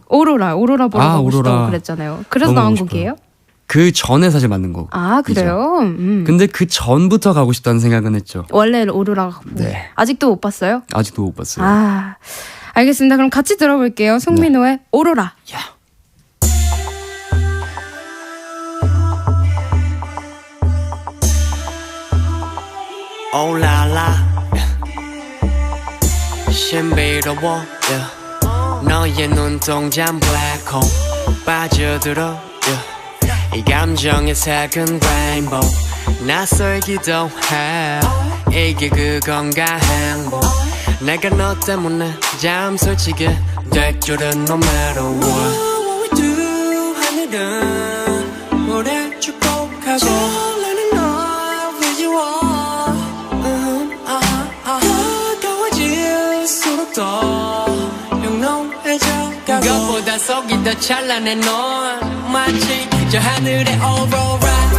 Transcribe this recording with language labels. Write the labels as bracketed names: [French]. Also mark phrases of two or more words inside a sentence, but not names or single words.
[Korean] 오로라 보러 가고 오로라. 싶다고 그랬잖아요. 그래서 너무 나온 가고 싶어요. 곡이에요? 그 전에 사실 만든 곡. 그래요? 근데 그 전부터 가고 싶다는 생각은 했죠. 원래 오로라가 네. 아직도 못 봤어요? 아직도 못 봤어요. 알겠습니다. 그럼 같이 들어볼게요. 송민호의 오로라. Oh la la 신비로워 너의 눈동자는 [English] black hole [Korean] 빠져들어 이 감정의 색은 rainbow 낯설기도 해 이게 그건가 행복 내가 너 때문에 잠 설치게 될 줄은 [English] no matter what What we do [Korean] 하늘은 노래 축복하고 나는 너 visual 가까워질수록 더 영롱해져 가고 그것보다 속이 더 찬란해 넌 마치 저 하늘의 aurora